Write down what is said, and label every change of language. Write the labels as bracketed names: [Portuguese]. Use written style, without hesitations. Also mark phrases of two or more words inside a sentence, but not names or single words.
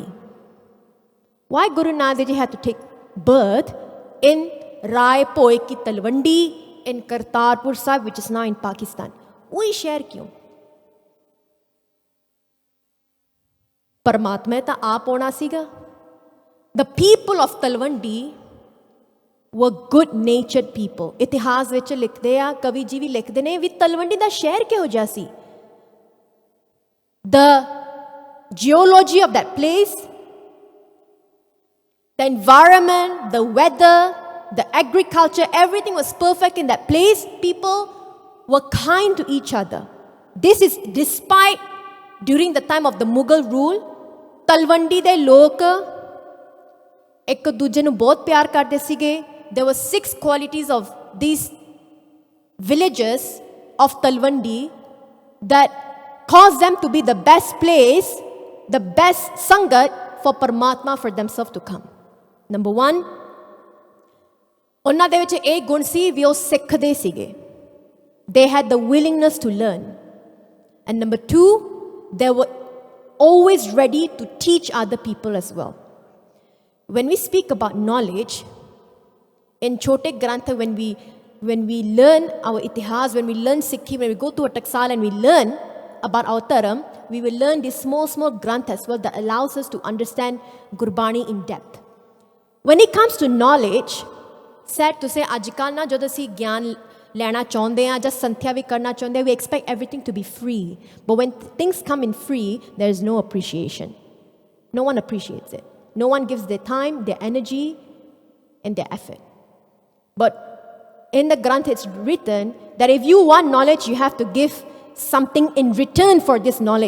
[English] Why Guru Nanak Ji had to take birth in Rai Poe ki Talwandi in Kartarpur Sahib, which is now in Pakistan? [Hindi] वोही शहर क्यों? [Punjabi] ਪਰਮਾਤਮਾ ਤਾਂ ਆਪ ਆਉਣਾ ਸੀਗਾ. [English] The people of Talwandi were good natured people. [Punjabi] इतिहास ਵਿੱਚ ਲਿਖਦੇ ਆ, ਕਵੀ ਜੀ ਵੀ ਲਿਖਦੇ ਨੇ ਵੀ ਤਲਵੰਡੀ ਦਾ ਸ਼ਹਿਰ ਕਿਹੋ ਜਿਹਾ ਸੀ. [English] The geology of that place, the environment, the weather, the agriculture, everything was perfect in that place. People were kind to each other. This is despite during the time of the Mughal rule, [Punjabi] ਤਲਵੰਡੀ ਦੇ ਲੋਕ ਇੱਕ ਦੂਜੇ ਨੂੰ ਬਹੁਤ ਪਿਆਰ ਕਰਦੇ ਸੀਗੇ. [English] There were 6 qualities of these villages of Talwandi that caused them to be the best place, the best sangat for Paramatma for themselves to come. Number 1, [Punjabi] ਉਹਨਾਂ ਦੇ ਵਿੱਚ ਇਹ ਗੁਣ ਸੀ ਵੀ ਉਹ ਸਿੱਖਦੇ ਸੀਗੇ. [English] They had the willingness to learn. And number 2, they were always ready to teach other people as well. When we speak about knowledge, in Chote Grantha, when we learn our itihas, when we learn Sikhi, when we go to a taksal and we learn about our dharam, we will learn this small granth as well that allows us to understand Gurbani in depth. When it comes to knowledge, sad to say, [Punjabi] ਅੱਜਕੱਲ੍ਹ ਨਾ ਜਦ ਅਸੀਂ ਗਿਆਨ ਲੈਣਾ ਚਾਹੁੰਦੇ ਆ ਜਾਂ ਸੰਥਿਆ ਵੀ ਕਰਨਾ ਚਾਹੁੰਦੇ, [English] we expect everything to be free. But when things come in free, there is no appreciation. No one appreciates it. No one gives their time, their energy, and their effort. But in the Granth it's written that if you want knowledge, you have to give something in return for this knowledge.